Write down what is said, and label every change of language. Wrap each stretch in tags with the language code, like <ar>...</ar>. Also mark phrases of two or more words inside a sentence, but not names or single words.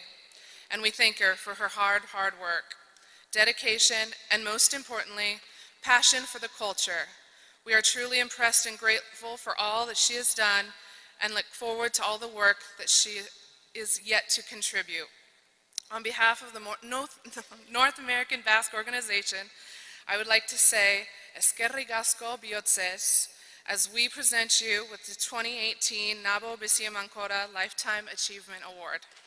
<en>And we thank her for her hard work, dedication, and most importantly, passion for the culture. We are truly impressed and grateful for all that she has done and look forward to all the work that she is yet to contribute. On behalf of the North American Basque Organization, I would like to say,</en> <eu>Eskerrik asko bihotzez,</eu> <en>as we present you with the 2018 NABO</en> <eu>BIZI EMANKORRA</eu> <en>Lifetime Achievement Award.</en>